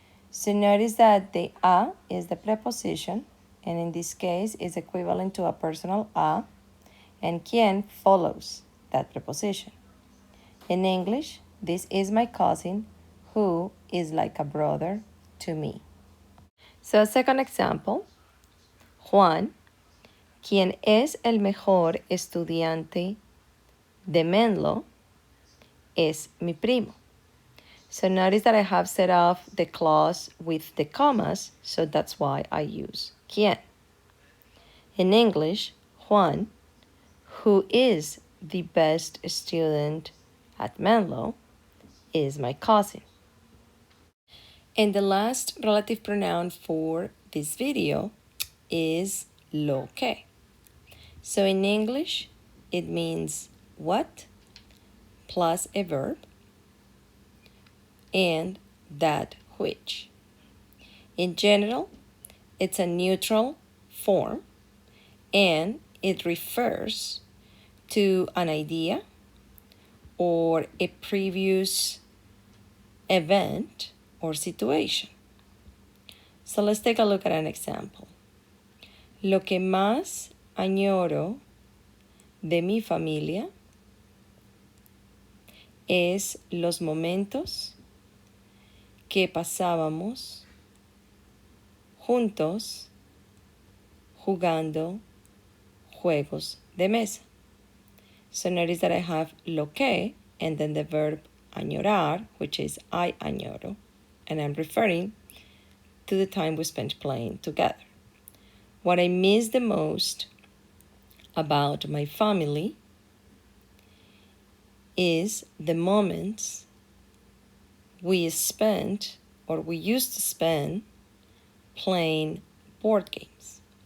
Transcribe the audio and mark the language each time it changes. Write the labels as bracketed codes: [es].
[en] So notice that the a is the preposition, and in this case is equivalent to a personal a, and quien follows that preposition. In English, this is my cousin who is like a brother to me. So a second example, [es] Juan, quien es el mejor estudiante de Menlo, es mi primo. [en] So notice that I have set off the clause with the commas, so that's why I use quien. In English, Juan, who is the best student at Menlo, is my cousin. And the last relative pronoun for this video is lo que. So in English, it means what plus a verb and that which. In general, it's a neutral form and it refers to an idea or a previous event or situation. So let's take a look at an example. [es] Lo que más añoro de mi familia es los momentos que pasábamos juntos jugando juegos de mesa. [en] So notice that I have lo que and then the verb añorar, which is I añoro, and I'm referring to the time we spent playing together. What I miss the most about my family is the moments we spent or we used to spend playing board games.